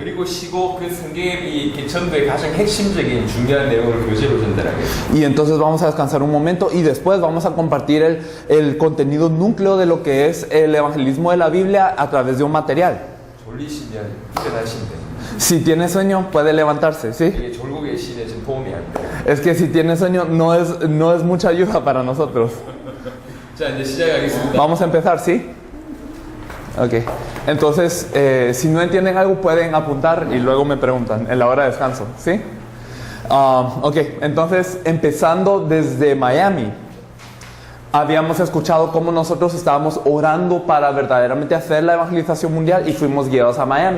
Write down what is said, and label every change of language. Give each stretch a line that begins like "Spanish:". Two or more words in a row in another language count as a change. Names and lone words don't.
Korean: 그리고 쉬고 그 성경의 이 전도의 가장 핵심적인 중요한 내용을 교재로 전달하겠습니다.
Spanish: Y entonces vamos a descansar un momento y después vamos a compartir el contenido núcleo de lo que es el evangelismo de la Biblia a través de un material.
Korean: 졸리시면 일어나시면 돼요.
Spanish: Si tiene sueño, puede levantarse, ¿sí?
Korean: 이게 졸고 계시면 좀 도움이 안 돼요.
Spanish: Es que si tiene sueño, no es mucha ayuda para nosotros.
Korean: 자, 이제 시작하겠습니다.
Spanish: Vamos a empezar, ¿sí? Ok. Entonces, si no entienden algo, pueden apuntar y luego me preguntan en la hora de descanso, ¿sí? Ok, entonces, empezando desde Miami, habíamos escuchado cómo nosotros estábamos orando para verdaderamente hacer la evangelización mundial y fuimos guiados a Miami.